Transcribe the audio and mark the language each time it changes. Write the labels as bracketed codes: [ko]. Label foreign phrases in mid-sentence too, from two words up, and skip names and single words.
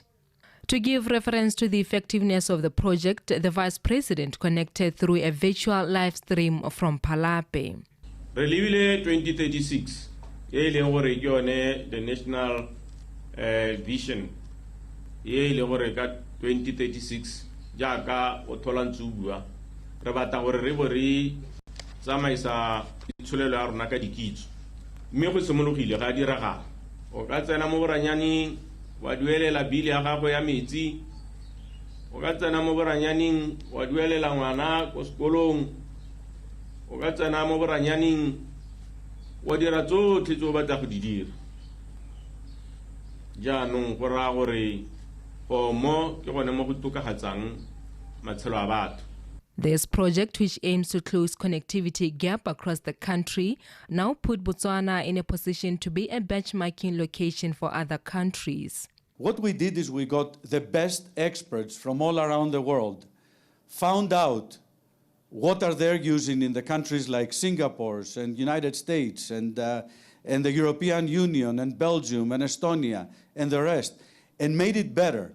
[en] To give reference to the effectiveness of the project, the Vice President connected through a virtual live stream from Palape. [tn] Relivile 2036. [en] The national vision [tn] ye le gore ka 2036 jaaka o thola ntse o bua re batla gore re bo re tsamaisa itsholelo ya rona ka dikitso mme go simologile ga diragala o ka tsena mo boranyaneng wa duelela bili ya gago ya metsi o ka tsena mo boranyaneng wa duelela ngwana ko sekolong o ka tsena mo boranyaneng wa dira tsotlhe tse o batla go di dira jaanong go raya gore mo ke gone mo go tokagatsang matshelo a batho. [en] This project, which aims to close connectivity gap across the country, now put Botswana in a position to be a benchmarking location for other countries. What we did is we got the best experts from all around the world, found out what are they using in the countries like Singapore and United States and the European Union and Belgium and Estonia and the rest, and made it better.